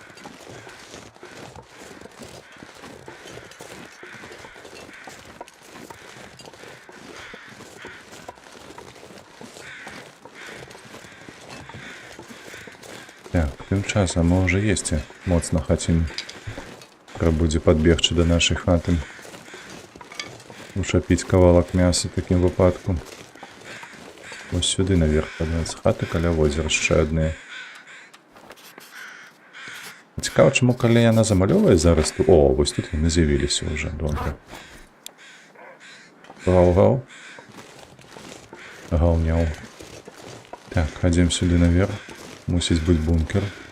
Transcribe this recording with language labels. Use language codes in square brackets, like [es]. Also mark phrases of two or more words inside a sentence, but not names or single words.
[be] Так, тым часам мы ўжо есці моцна хацім. Трэба будзе падбегчы да нашай хаты. Учапіць кавалак мяса в такім выпадку. [uk] Ось сюди наверх подняться. Хати каля возера ще одне. Цікаво, чому Каляна замальовує зараз? О, ось тут вони з'явилися вже, добре. Гау-гау. Гау-няу. Так, ходім сюди наверх. Мусить бути бункер.